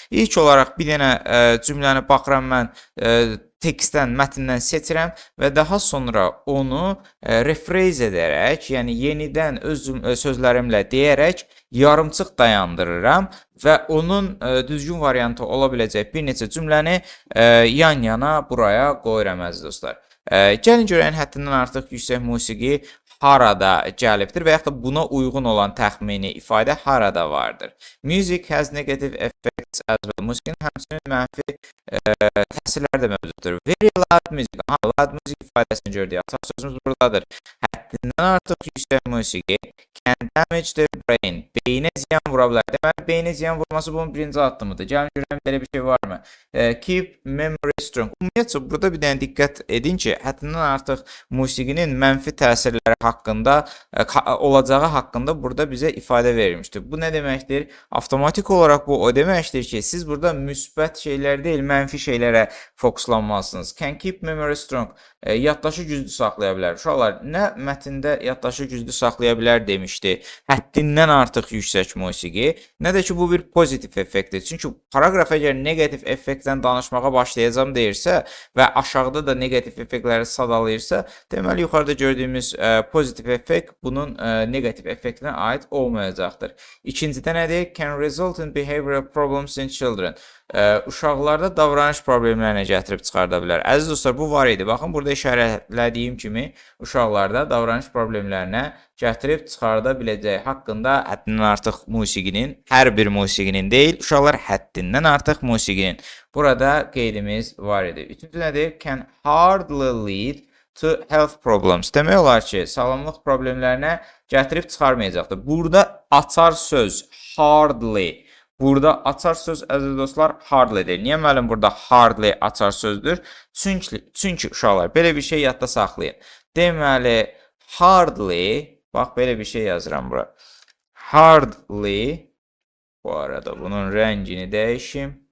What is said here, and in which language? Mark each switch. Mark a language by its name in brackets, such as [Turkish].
[Azerbaijani] İlk olaraq bir dənə cümləni baxıram mən tekstdən, mətndən seçirəm və daha sonra onu rephrase edərək, yəni yenidən öz sözlərimlə deyərək yarımçıq dayandırıram və onun düzgün variantı ola biləcək bir neçə cümləni yan-yana buraya qoyuram, əziz dostlar. Gəlin görəyin həddindən artıq yüksək musiqi harada gəlibdir və yaxud da buna uyğun olan təxmini ifadə harada vardır. [English] Music has negative effects as well. [Azerbaijani] Musiqinin həmçinin mənfi təsirlər də mövcuddur. [English] Very loud music. [Azerbaijani] Loud music ifadəsini gördük. Əsas sözümüz buradadır. Həddindən artıq yüksək musiqi [English] can damage the brain. [Azerbaijani] Beyinə ziyan vura bilər. Deməli, beyinə ziyan vurması bunun birinci addımıdır. Gəlin görək belə bir şey varmı? [English] Keep memory strong. [Azerbaijani] Ümumiyyətlə, burada bir dənə diqqət edin ki, həddindən artıq musiqinin mənfi təsirləri haqqında, olacağı haqqında burada bizə ifadə verilmişdir. Bu nə deməkdir? Avtomatik olaraq bu o deməkdir ki, siz burada müsbət şeylər deyil, mənfi şeylərə fokuslanmalısınız. [English] Can keep memory strong. [Azerbaijani] Yaddaşı güclü saxlaya bilər. Uşaqlar, nə mətndə yaddaşı güclü saxlaya bilər demişdi. Həddindən artıq yüksək musiqi, nə də ki, bu bir pozitiv effektdir. Çünki paraqraf əgər negativ effektdən danışmağa başlayacağım deyirsə və aşağıda da negativ effektləri sadalayırsa, deməli, yuxarıda gördüyümüz pozitiv effekt bunun negativ effektinə aid olmayacaqdır. İkincidə nədir? [English] Can result in behavioral problems in children. [Azerbaijani] Uşaqlarda davranış problemlərinə gətirib çıxarda bilər. Əziz dostlar, bu var idi. Baxın, burada işarələdiyim kimi uşaqlarda davranış problemlərinə gətirib çıxarda biləcəyi haqqında həddindən artıq musiqinin, hər bir musiqinin deyil, uşaqlar həddindən artıq musiqinin. Burada qeydimiz var idi. Üçüncü nədir? [English] Can hardly lead to health problems. [Azerbaijani] Demək olar ki, sağlamlıq problemlərinə gətirib çıxarmayacaqdır. Burada açar söz hardly. Burada açar söz, əziz dostlar, hardly-dir. Niyə müəllim burada hardly açar sözdür? Çünki uşaqlar, belə bir şey yadda saxlayın. Deməli, hardly, bax, belə bir şey yazıram bura. Hardly, bu arada bunun rəngini dəyişim.